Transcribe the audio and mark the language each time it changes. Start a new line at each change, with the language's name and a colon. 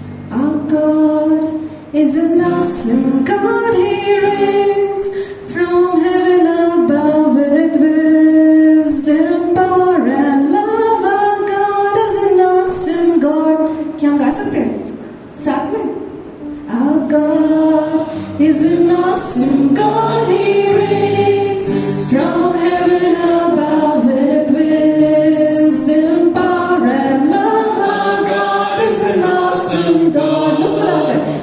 English: Our God is an awesome God. He reigns from heaven above with wisdom, power and love. Our God is an awesome God.
Hindi: क्या हम गा सकते हैं साथ में?
English: Our God is an awesome God. He reigns from heaven above with wisdom, power and love. Our God is an awesome God.
Hindi: मुस्कुराकर.